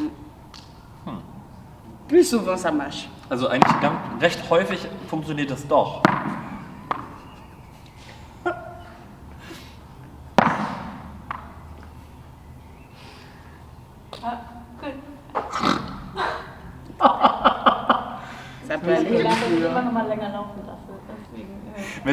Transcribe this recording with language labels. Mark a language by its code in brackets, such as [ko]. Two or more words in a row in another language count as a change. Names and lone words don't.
[fr] Plus souvent ça marche. [de] Also eigentlich recht häufig funktioniert das doch. [fr] Ça peut aller. Mais